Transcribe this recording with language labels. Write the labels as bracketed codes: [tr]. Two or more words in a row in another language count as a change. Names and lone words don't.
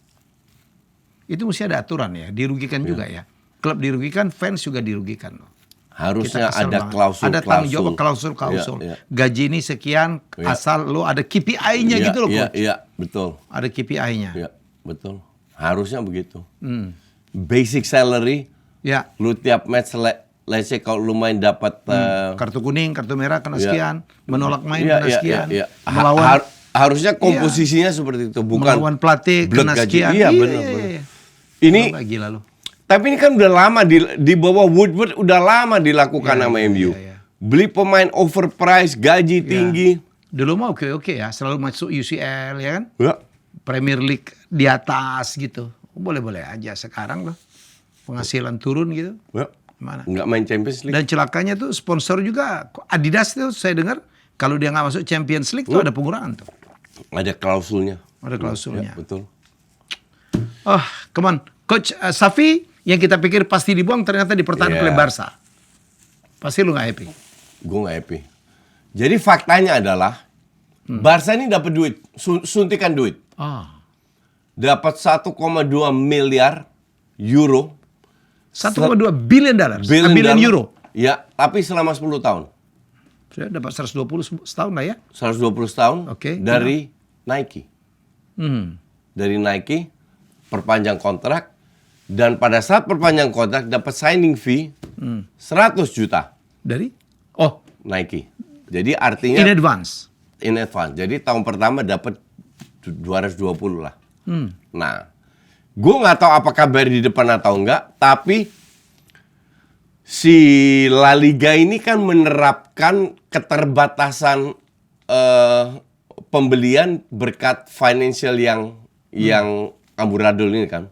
[id] Itu mesti ada aturan ya, dirugikan juga ya. Klub dirugikan, fans juga dirugikan loh. Harusnya Kita kesel ada banget. klausul. Ada tanggung jawab klausul. Iya. Gaji ini sekian, asal lo ada KPI-nya Iya, gitu loh, iya, Coach. iya, betul. Ada KPI-nya. Iya, betul. Harusnya begitu. [en] Basic salary, [id] Ya. lu tiap match, [en] let's say [id] kalau lu main dapat Kartu kuning, kartu merah kena sekian, menolak main iya, kena iya, sekian, iya. melawan Harusnya komposisinya seperti itu, bukan melawan pelatih blok kena gaji. sekian. Iya, benar. Ini Wah, gila lo. tapi ini kan udah lama di bawah Woodward udah lama dilakukan sama MU. iya. Beli pemain overpriced, gaji tinggi. Dulu mah oke ya, selalu masuk UCL ya kan, Ya. Premier League di atas gitu. Boleh-boleh aja sekarang loh. Penghasilan turun gitu. Ya. Mana? Nggak main Champions League. Dan celakanya tuh sponsor juga Adidas tuh saya dengar kalau dia nggak masuk Champions League tuh ada pengurangan tuh. Ada klausulnya. Ada klausulnya. Ya, betul. [en] Oh, come on. [id] Coach Safi yang kita pikir pasti dibuang ternyata dipertahankan Iya. oleh Barca. Pasti lu nggak happy. Gue nggak happy. Jadi faktanya adalah Barca ini dapat duit, suntikan duit. Dapat 1,2 miliar euro. [en] 1,2 billion dollars. Billion euro. [id] Ya, tapi selama 10 tahun. Sudah dapat 120 setahun lah ya. 120 tahun Oke, dari Nike. Dari Nike perpanjang kontrak dan pada saat perpanjang kontrak dapat [en] signing fee [id] 100 juta Dari? Oh, Nike. Jadi artinya [en] in advance. in advance. [id] Jadi tahun pertama dapat 220 lah. Nah, gue nggak tahu apakah bayar di depan atau enggak, tapi si La Liga ini kan menerapkan keterbatasan pembelian berkat financial yang amburadul ini kan.